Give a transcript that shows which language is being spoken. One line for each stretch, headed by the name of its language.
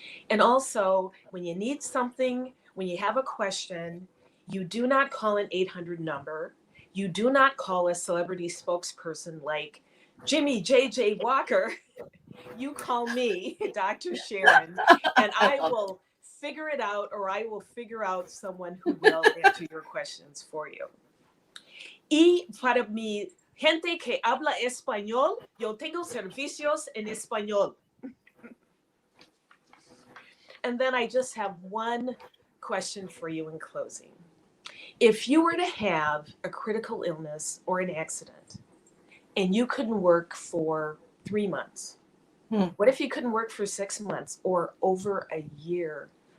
English: And also, when you need something, when you have a question, you do not call an 800 number. You do not call a celebrity spokesperson like Jimmy J.J. Walker. You call me, Dr. Sharon, and I will figure it out, or I will figure out someone who will answer your questions for you.
Spanish: Y para mi gente que habla español, yo tengo servicios en español.
English: And then I just have one question for you in closing. If you were to have a critical illness or an accident and you couldn't work for 3 months, what if you couldn't work for 6 months or over a year?